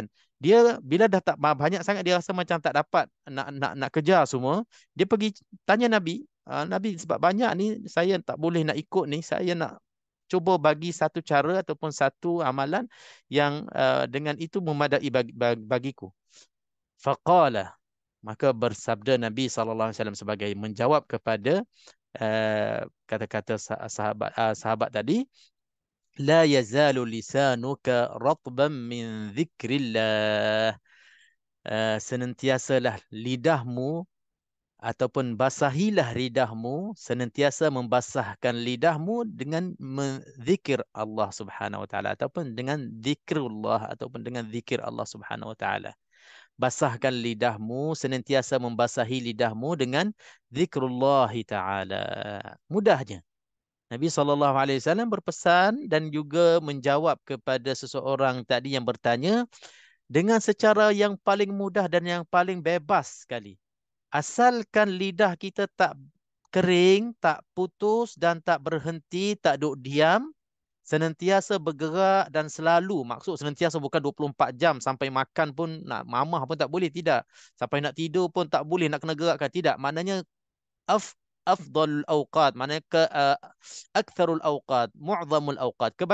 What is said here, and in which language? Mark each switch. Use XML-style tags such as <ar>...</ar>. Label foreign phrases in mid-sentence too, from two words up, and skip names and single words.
<ms>Dia bila dah tak banyak sangat, dia rasa macam tak dapat nak kejar semua, dia pergi tanya Nabi, Nabi, sebab banyak ni saya tak boleh nak ikut ni, saya nak cuba bagi satu cara ataupun satu amalan yang dengan itu memadai bagiku. Faqala, maka bersabda Nabi SAW sebagai menjawab kepada kata-kata sahabat tadi,</ms> <ar>la yazalu lisanuka ratban min dzikrillah.</ar> <ms>Senantiasalah lidahmu ataupun basahilah lidahmu, senantiasa membasahkan lidahmu dengan menzikir Allah</ms> <ar>Subhanahu wa taala</ar> <ms>ataupun dengan zikrullah ataupun dengan zikir Allah</ms> <ar>Subhanahu wa taala.</ar> <ms>Basahkan lidahmu, senantiasa membasahi lidahmu dengan</ms> <ar>zikrullah taala.</ar> <ms>Mudahnya Nabi SAW berpesan dan juga menjawab kepada seseorang tadi yang bertanya dengan secara yang paling mudah dan yang paling bebas sekali. Asalkan lidah kita tak kering, tak putus dan tak berhenti, tak duduk diam, senantiasa bergerak dan selalu, maksud senantiasa bukan 24 jam, sampai makan pun, nak mamah pun tak boleh, tidak. Sampai nak tidur pun tak boleh, nak kena gerakkan, tidak. Maknanya</ms> <ar>afdal awqat,</ar> <ms>maknanya</ms> <ar>aktsarul awqat, mu'zamul awqat.</ar>